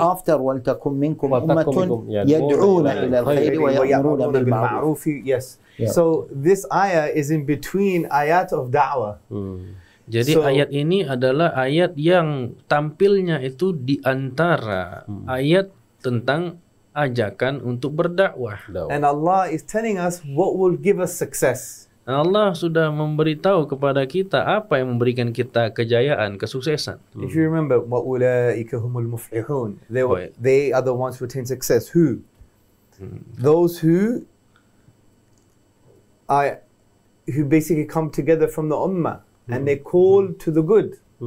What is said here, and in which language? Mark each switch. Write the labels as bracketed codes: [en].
[en] And after [ar] وَلْتَكُمْ مِنْكُمْ أُمَّةٌ يَدْعُونَ إِلَى الْخَيْرِ وَيَأْمُرُونَ بِالْمَعْرُوفِ. [en] Yes. So this ayah is in between ayat of da'wah. [id] Jadi ayat ini adalah ayat yang tampilnya itu di antara ayat tentang ajakan untuk berdakwah. [en] And Allah is telling us what will give us success. [id] Allah sudah memberitahu kepada kita apa yang memberikan kita kejayaan, kesuksesan. [en] If you remember, [ar] وَأُولَٰئِكَ هُمُ الْمُفْلِحُونَ. [en] They are the ones who attain success. Who? Those who basically come together from the ummah and they call to the good.